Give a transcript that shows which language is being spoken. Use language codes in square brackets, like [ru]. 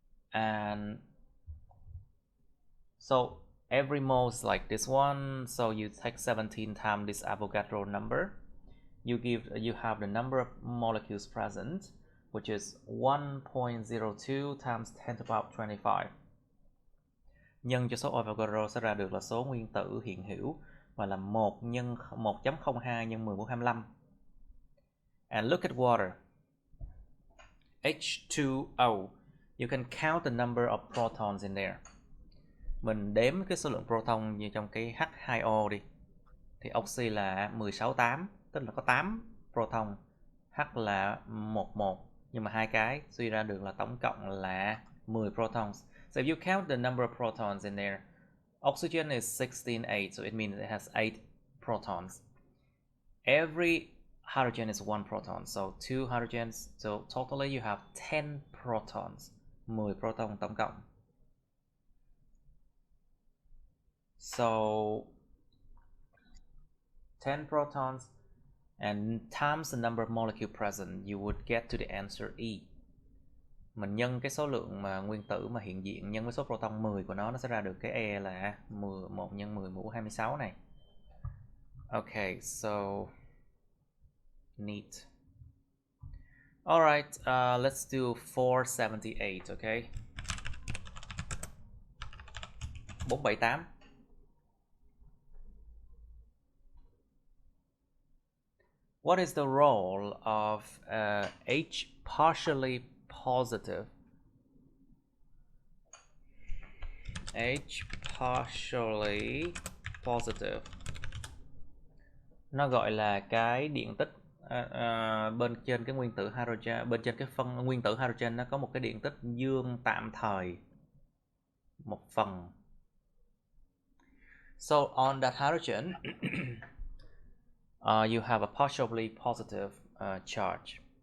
[en] And so every mole is like this one, so you take 17 times this Avogadro number. You have the number of molecules present, which is 1.02 times 10 to the power 25. [vi] Nhân cho số Avogadro sẽ ra được là số nguyên tử hiện hữu, và là 1 nhân 1.02 nhân 10 mũ 25. [en] And look at water. H2O. You can count the number of protons in there. [vi] Mình đếm cái số lượng proton như trong cái H2O đi. Thì oxy là 16,8, tức là có 8 proton. H là 11, nhưng mà hai cái suy ra được là tổng cộng là 10 protons. [en] So if you count the number of protons in there, oxygen is 16,8, so it means it has 8 protons. Every hydrogen is 1 proton, so 2 hydrogens, so totally you have 10 protons, [vi] 10 proton tổng cộng. [en] So 10 protons and times the number of molecules present, you would get to the answer E. [vi] Mình nhân cái số lượng mà nguyên tử mà hiện diện nhân với số proton 10 của nó sẽ ra được cái E là 1 nhân 10 mũ 26 này. [en] Okay, so neat. Alright, let's do 478, okay? 478. What is the role of H partially positive? H partially positive. [vi] Nó gọi là cái điện tích bên trên cái nguyên tử hydrogen, bên trên cái phân nguyên tử hydrogen nó có một cái điện tích dương tạm thời, một phần. [en] So on that hydrogen, you have a partially positive charge.